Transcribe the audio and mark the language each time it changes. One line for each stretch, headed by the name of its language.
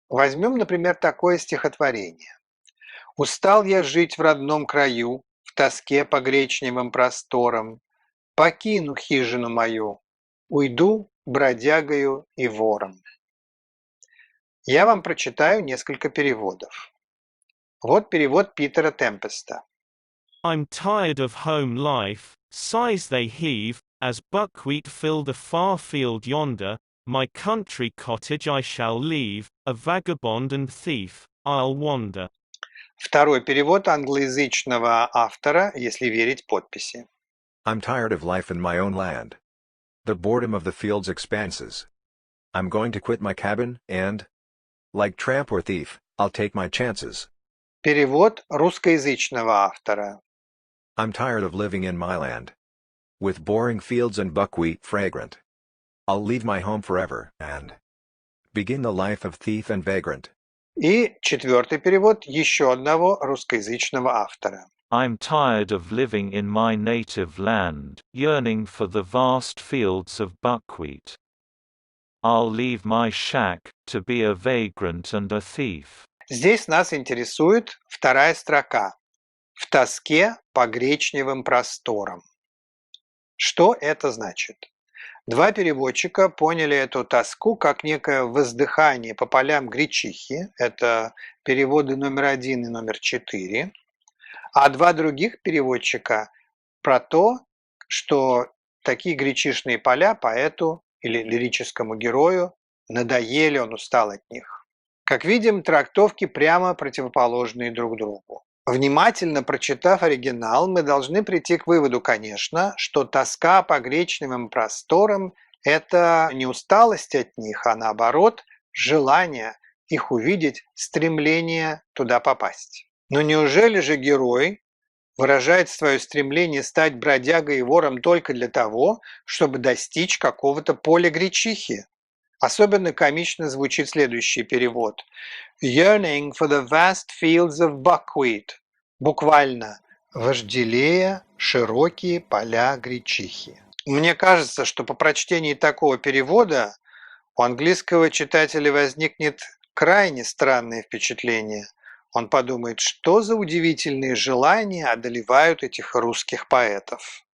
Russian: Возьмем, например, такое стихотворение. «Устал я жить в родном краю, в тоске по гречневым просторам, покину хижину мою, уйду бродягою и вором». Я вам прочитаю несколько переводов. Вот перевод Питера Темпеста.
English: I'm tired of home life, sighs they heave, as buckwheat fill the far field yonder, my country cottage I shall leave, a vagabond and thief, I'll wander.
Russian: Второй перевод англоязычного автора, если верить подписи.
English: I'm tired of life in my own land. The boredom of the field's expanses. I'm going to quit my cabin, and, like tramp or thief, I'll take my chances.
Russian: Перевод русскоязычного автора.
English: I'm tired of living in my land. With boring fields and buckwheat fragrant. I'll leave my home forever, and begin the life of thief and vagrant.
Russian: И четвертый перевод еще одного русскоязычного автора.
English: I'm tired of living in my native land, yearning for the vast fields of buckwheat. I'll leave my shack, to be a vagrant and a thief.
Russian: Здесь нас интересует вторая строка. В тоске по гречневым просторам. Что это значит? Два переводчика поняли эту тоску как некое воздыхание по полям гречихи. Это переводы номер 1 и номер 4. А два других переводчика про то, что такие гречишные поля поэту или лирическому герою надоели, он устал от них. Как видим, трактовки прямо противоположные друг другу. Внимательно прочитав оригинал, мы должны прийти к выводу, конечно, что тоска по гречневым просторам – это не усталость от них, а наоборот, желание их увидеть, стремление туда попасть. Но неужели же герой выражает свое стремление стать бродягой и вором только для того, чтобы достичь какого-то поля гречихи? Особенно комично звучит следующий перевод.
English: Yearning for the vast fields of buckwheat.
Russian: Буквально вожделея широкие поля гречихи. Мне кажется, что по прочтении такого перевода у английского читателя возникнет крайне странное впечатление. Он подумает, что за удивительные желания одолевают этих русских поэтов.